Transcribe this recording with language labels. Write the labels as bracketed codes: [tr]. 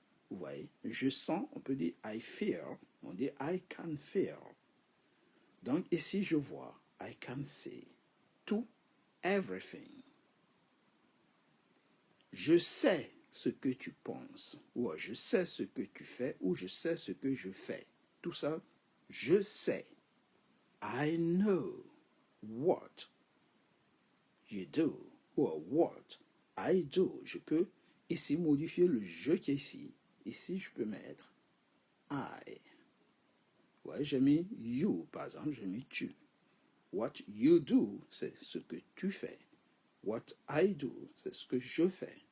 [fr] Vous voyez, je sens, on peut dire [en] I feel, [fr] on dit [en] I can feel. [fr] Donc ici, je vois [en] I can see [fr] tout, [en] everything. [fr] Je sais ce que tu penses, ou je sais ce que tu fais, ou je sais ce que je fais. Tout ça, je sais. [en] I know what you do, ou what I do. [fr] Je peux ici modifier le je qui est ici. Ici, je peux mettre I. Ouais, j'ai mis you, par exemple, j'ai mis tu. [en] What you do, [fr] c'est ce que tu fais. [en] What I do, [fr] c'est ce que je fais.